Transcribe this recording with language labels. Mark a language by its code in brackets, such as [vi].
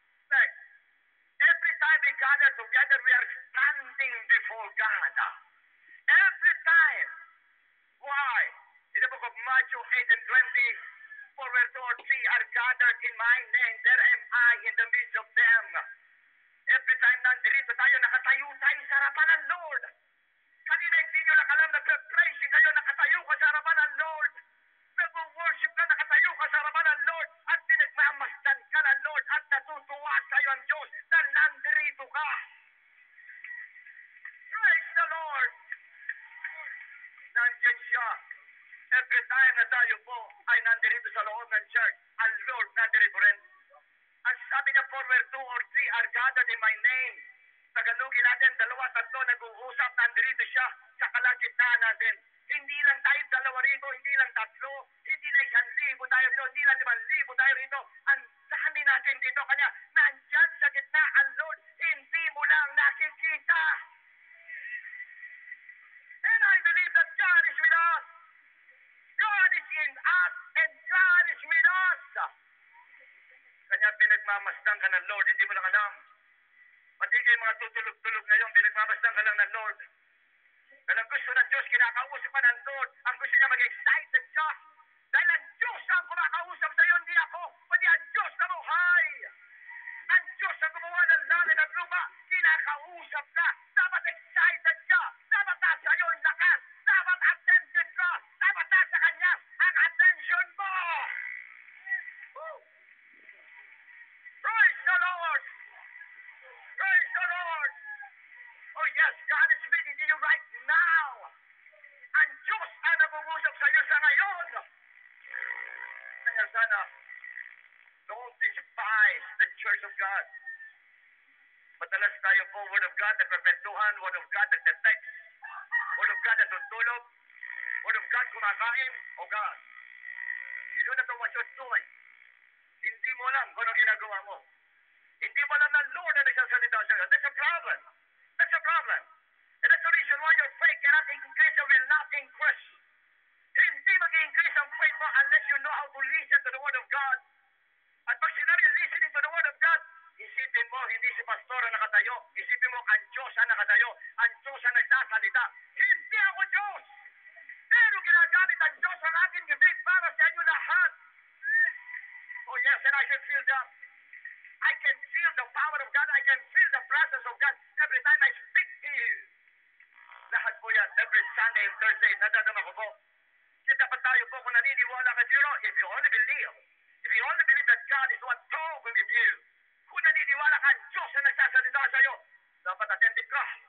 [en] Next, every time we gather together, we are standing before God. Every time. Why? In the book of Matthew 8 and 20, for where two or three are gathered in my name, there am I in the midst of them. Every time [tl] nandito tayo, nakatayo tayo sa harapan ng Lord. Kanina hindi nyo nakalam, nagpe-praising kayo, nakatayo ka sa harapan ng Lord. Nag-worship ka, nakatayo ka sa harapan ng Lord. At pinagmamasdan ka ng Lord. At natutuwa sa'yo ang Diyos na nandito ka. [en] Praise the Lord. [tl] Nandiyan siya. [en] Every time [tl] na tayo po ay nandito sa loob ng church, ang Lord nandito rin. Ang sabi niya, [en] for where two or three are gathered in my name. [tl] Tagalogin natin, 2, 3 nag-uusap, nandito siya sa kalagitnaan natin. Hindi lang tayo 2 rito, hindi lang 3, hindi lang 1,000 tayo rito, hindi lang 5,000 tayo rito. Ang dami natin dito, kanya nandyan sa gitna ang Lord, hindi mo lang nakikita. [en] And I believe that God is with us. God is in us, and God is with us. [tl] Kanya pinagmamasdan ka ng Lord, hindi mo lang alam. Pati kayo mga tutulog-tulog ngayon, pinagmamasdan ka lang ng Lord. Dahil ang gusto ng Diyos, kinakausap ka ng Lord. Ang gusto niya mag-excited ka. Dahil ang Diyos ang kumakausap sa iyo, hindi ako. Pati ang Diyos na buhay. Ang Diyos na gumawa ng langit at lupa, kinakausap ka. Dapat excited ka. Dapat nasa iyo ang lakas. Dapat attentive ka. Dapat nasa Kanya ang attention mo. [en] Praise the Lord. Praise the Lord. Oh yes, God is speaking to you right now. [tl] Ang Diyos ang nag-uusap sa iyo sa ngayon. Kaya sana, [en] don't despise the Church of God. [tl] Madalas tayo po, Word of God, nagpapwentuhan, Word of God, nagte-text, Word of God, natutulog, Word of God, kumakain, oh God. [en] You don't know what you're doing. [tl] Hindi mo alam kung ano ginagawa mo. Hindi mo alam na Lord na nagsasalita sa iyo. [en] That's a problem. That's a problem. And that's the reason why your faith cannot increase or will not increase. [tl] Hindi mag-increase ang faith mo [en] unless you know how to listen to the Word of God. [tl] At pag sinabi [en] listening to the Word of God, [tl] isipin mo, hindi si pastor ang nakatayo. Isipin mo, ang Diyos ang nakatayo. Ang Diyos ang nagsasalita. Hindi ako Diyos. Pero ginagamit ang Diyos ang aking gibig para sa inyo lahat. [en] Oh yes, and I can feel the power of God. I can feel the presence of God every time I speak to you. [tl] Lahat po yan, [en] every Sunday and Thursday, [tl] nadadama ko po. Kaya dapat tayo po kung naniniwala ka, [en] if you only believe that God is what talking with you, [tl] kung naniniwala ka, Diyos na nagsasalita sa iyo, dapat attentive ka.